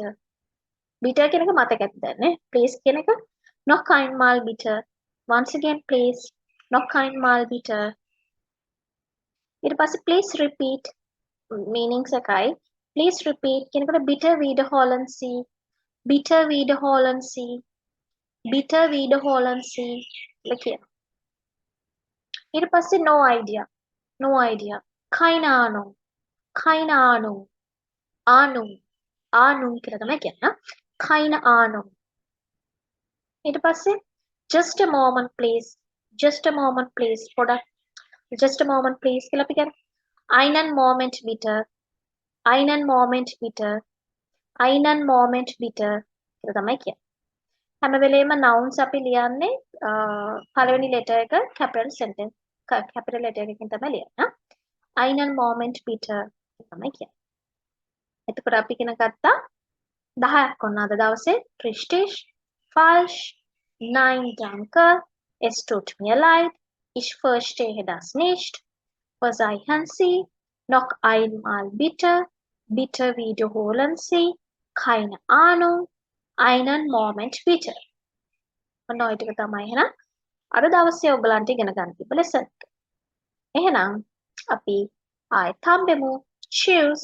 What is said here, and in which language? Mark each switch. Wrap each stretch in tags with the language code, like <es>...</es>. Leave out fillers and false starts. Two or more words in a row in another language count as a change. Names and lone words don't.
<si>bitte කියන එක මතක ඇතිද නේ? please කියන එක</si> <de>noch einmal bitte.</de> <en>once again please.</en> <de>noch einmal bitte.</de> <si>ඊට පස්සේ</si> <en>please repeat meanings</en> <si>එකයි.</si> <en>please repeat</en> <de>කියනකොට bitte wiederholen Sie. bitte wiederholen Sie. bitte wiederholen Sie</de> <si>කියලා කියනවා. ඊට පස්සේ</si> <en>no idea. no idea.</en> <de>keine Ahnung. keine Ahnung. Ahnung.</de> <si>Ahnung කියලා තමයි කියන්නේ.</si> <de>keine Ahnung.</de> <si>ඊට පස්සේ</si> <en>just a moment please. just a moment please. පොඩක් just a moment please</en> <si>කියලා අපි කියන්නේ.</si> <de>einen Moment bitte. einen Moment bitte. einen Moment bitte</de> <si>කියලා තමයි කියන්නේ. හැම වෙලේම nouns අපි ලියන්නේ පළවෙනි letter එක</si> <en>capital sentence capital letter</en> <si>එකකින් තමයි ලියන්නේ.</si> <de>einen Moment bitte</de> <si>කියලා තමයි කියන්නේ. එතකොට අපි ඉගෙන ගත්තා 10ක් වුණා අද දවසේ.</si> <de>richtig, falsch, nein danke, es tut mir leid, ich verstehe das nicht, verzeihen Sie, noch einmal bitte, bitte wiederholen Sie, keine Ahnung, einen Moment bitte.</de> <si>ඔන්න ඔය ටික තමයි එහෙනම් අද දවසේ ඔයගලන්ට ඉගෙන ගන්න තිබ්බ lesson එක. එහෙනම් අපි ආයෙත් හම්බෙමු. cheers.</si>